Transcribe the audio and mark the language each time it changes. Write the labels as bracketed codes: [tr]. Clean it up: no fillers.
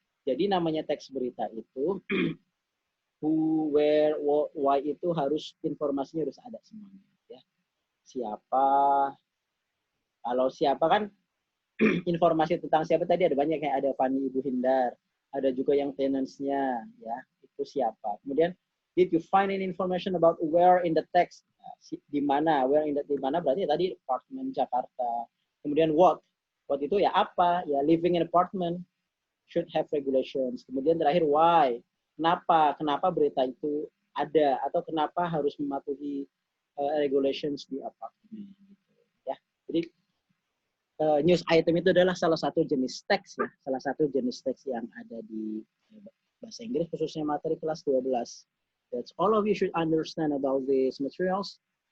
[id] Jadi namanya teks berita itu who, where, what, why itu harus informasinya harus ada semuanya. Siapa, kalau siapa kan informasi tentang siapa tadi ada banyak, kayak ada Fani Ibu Hindar, ada juga yang tenants-nya ya, itu siapa. [en] Kemudian did you find any information about where in the text? [id] Di mana, di mana berarti tadi apartemen Jakarta. Kemudian what itu ya apa? [en] Ya living in apartment should have regulations. [id] Kemudian terakhir why? Kenapa berita itu ada atau kenapa harus mematuhi regulations di apartemen gitu ya. Jadi news item itu adalah salah satu jenis teks ya, salah satu jenis teks yang ada di bahasa Inggris khususnya materi kelas 12. [en] That's all of you should understand about these materials.